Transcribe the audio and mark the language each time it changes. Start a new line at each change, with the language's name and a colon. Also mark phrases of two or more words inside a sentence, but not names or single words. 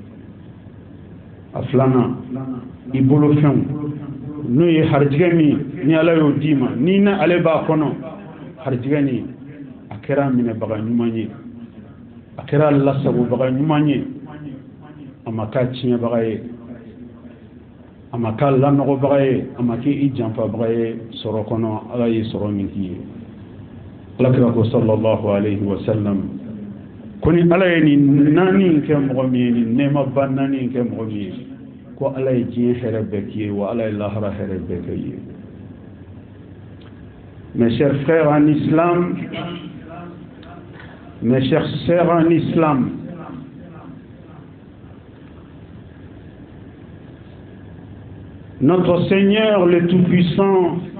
Bambara: a filanan i bolofɛnw n'o ye harijigɛ min ni ala y'o d'i ma ni na ale b'a kɔnɔ harijigɛ nin a kɛra minɛbaga ɲuman ye a kɛra lasagobaga ɲuman ye a ma k'a tiɲɛbaga ye a ma k'a lanɔgɔbaga ye a ma k'i janfabaga ye sɔrɔ kɔnɔ ala ye sɔrɔ min k'i ye alakira ko
Arabic: صلى الله عليه وسلم
Bambara: ko ni ala ye nin naani kɛ mɔgɔ min ye nin nɛɛmaba naani kɛ mɔgɔ min ye ko ala ye diɲɛ hɛrɛ bɛɛ k'i ye wa ala ye lahara hɛrɛ bɛɛ kɛ i ye
French: mes chers frères en islam, mes chers sœurs en islam, notre Seigneur le Tout-Puissant